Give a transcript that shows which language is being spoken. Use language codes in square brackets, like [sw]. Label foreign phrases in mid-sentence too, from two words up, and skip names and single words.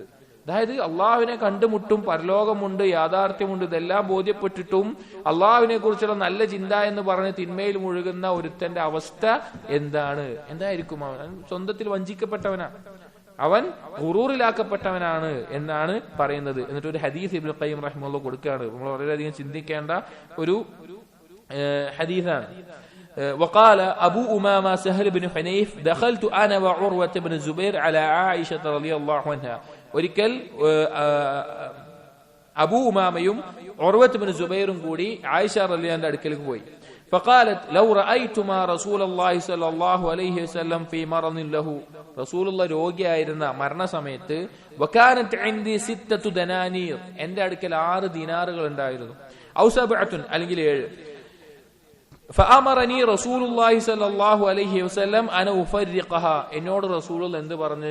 [ml] അതായത് അള്ളാഹുവിനെ കണ്ടുമുട്ടും, പരലോകമുണ്ട്, യാഥാർത്ഥ്യമുണ്ട്, ഇതെല്ലാം ബോധ്യപ്പെട്ടിട്ടും അള്ളാഹുവിനെ കുറിച്ചുള്ള നല്ല ചിന്ത എന്ന് പറഞ്ഞ് തിന്മയിൽ മുഴുകുന്ന ഒരുത്തന്റെ അവസ്ഥ എന്തായിരിക്കും? അവൻ സ്വന്തത്തിൽ വഞ്ചിക്കപ്പെട്ടവനാണ്, അവൻ ഖുറൂറിലാക്കപ്പെട്ടവനാണ് എന്നാണ് പറയുന്നത്. എന്നിട്ട് ഒരു ഹദീസ് ഇബ്നു ഖയ്യിം റഹിമഹുല്ലാഹ് കൊടുക്കുകയാണ്, നമ്മൾ വളരെയധികം ചിന്തിക്കേണ്ട ഒരു ഹദീസാണ്. [ar] وقال أبو أمامة سهل بن حنيف دخلت أنا وعروة بن الزبير على عائشة رضي الله عنها. [ml] ഒരിക്കൽ അബൂ ഉമാമയും ഉർവത്ത് ബിൻ സുബൈറും കൂടി ആയിഷ റളിയല്ലാഹുവിന്റെ അടുക്കലേക്ക് പോയി. [ar] فقالت لو رأيتما رسول الله صلى الله عليه وسلم في مرض له, [ml] റസൂലുള്ള രോഗിയായിരുന്ന മരണസമയത്ത്, [ar] وكانت عندي 6 دنانير, [ml] എന്റെ അടുക്കൽ 6 ദിനാറുകൾ ഉണ്ടായിരുന്നു. ഔ 7 അല്ലെങ്കിൽ 7. [ar] فأمرني رسول الله صلى الله عليه وسلم أن أفرقها, [ml] എന്നോട് റസൂലുള്ള എന്ത് പറഞ്ഞ്?